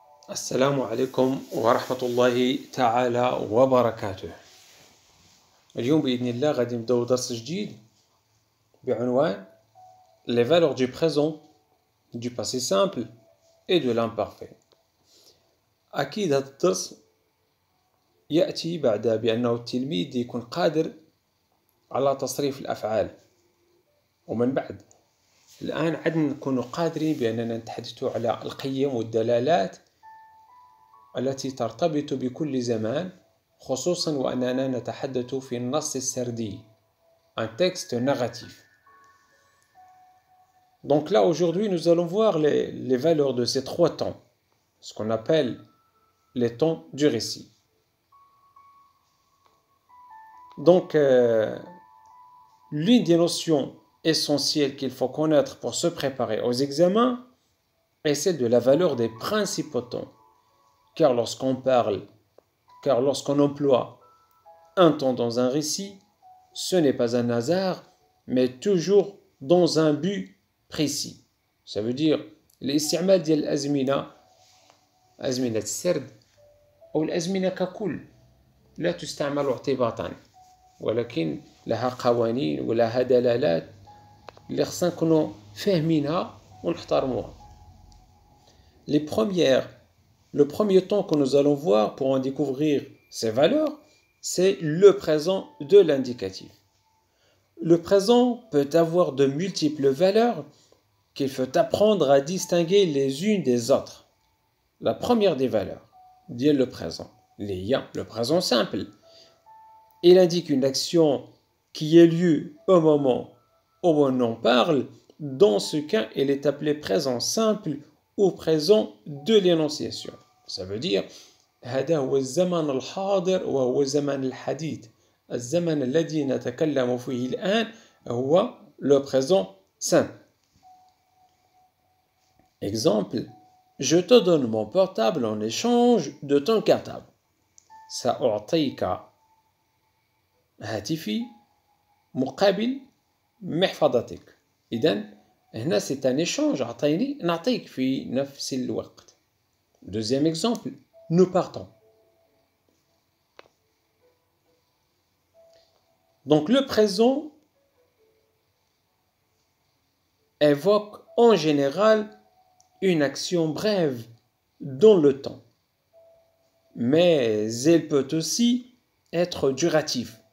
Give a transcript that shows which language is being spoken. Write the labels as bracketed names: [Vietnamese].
[Arabic] السلام عليكم ورحمة الله تعالى وبركاته. اليوم بإذن الله غادي نبداو درس جديد بعنوان [French] Les valeurs du présent, du passé simple et de l'imparfait. [Arabic] أكيد هذا الدرس يأتي بعد بأنه التلميذ يكون قادر على تصريف الأفعال، ومن بعد الآن عدنا نكون قادرين بأننا نتحدث على القيم والدلالات التي ترتبط بكل زمان، خصوصا وأننا نتحدث في النص السردي، [French] un texte narratif. Donc là aujourd'hui nous allons voir les valeurs de ces trois temps, ce qu'on appelle les temps du récit. Donc l'une des notions essentielles qu'il faut connaître pour se préparer aux examens est celle de la valeur des principaux temps. Car lorsqu'on emploie un temps dans un récit, ce n'est pas un hasard, mais toujours dans un but précis. Ça veut dire [Arabic] الاستعمال ديال الأزمنة، أزمنة السرد أو الأزمنة ككل لا تستعمل اعتباطا، ولكن لها قوانين ولها دلالات اللي خصنا نكونوا فاهمينها ونحترموها. [French] Le premier temps que nous allons voir pour en découvrir ces valeurs, c'est le présent de l'indicatif. Le présent peut avoir de multiples valeurs qu'il faut apprendre à distinguer les unes des autres. La première des valeurs, dit le présent, le présent simple. Il indique une action qui ait lieu au moment où on en parle. Dans ce cas, il est appelé présent simple ou présent de l'énonciation. Ça veut dire [Arabic] هذا هو الزمن الحاضر وهو زمن الحديث. الزمن الذي نتكلم فيه الآن هو le présent simple. [French] Exemple, je te donne mon portable en échange de ton cartable. [Arabic] سأعطيك هاتفي مقابل محفظتك. إذن هنا [French] c'est un échange، [Arabic] أعطيني نعطيك في نفس الوقت. [French] Deuxième exemple, nous partons. Donc le présent évoque en général une action brève dans le temps, mais elle peut aussi être durative.